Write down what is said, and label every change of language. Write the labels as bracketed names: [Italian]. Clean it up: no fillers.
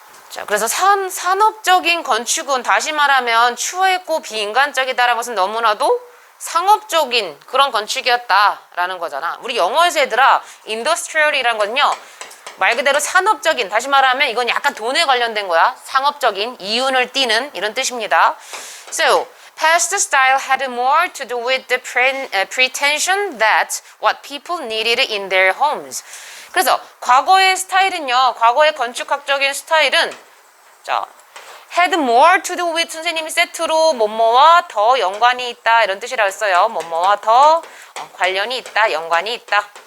[Korean] 자, 그래서 산업적인 건축은 다시 말하면 추했고 비인간적이다라는 것은 너무나도 상업적인 그런 건축이었다라는 거잖아. 우리 영어에서 얘들아 industrial이라는 건요 말 그대로 산업적인, 다시 말하면 이건 약간 돈에 관련된 거야. 상업적인, 이윤을 띠는 이런 뜻입니다. [English] So, past style had more to do with the pretension that what people needed in their homes. [Korean] 그래서 과거의 스타일은요, 과거의 건축학적인 스타일은 자, [English] had more to do with [Korean] 선생님이 세트로 뭐뭐와 더 연관이 있다 이런 뜻이라고 했어요. 뭐뭐와 더 관련이 있다, 연관이 있다.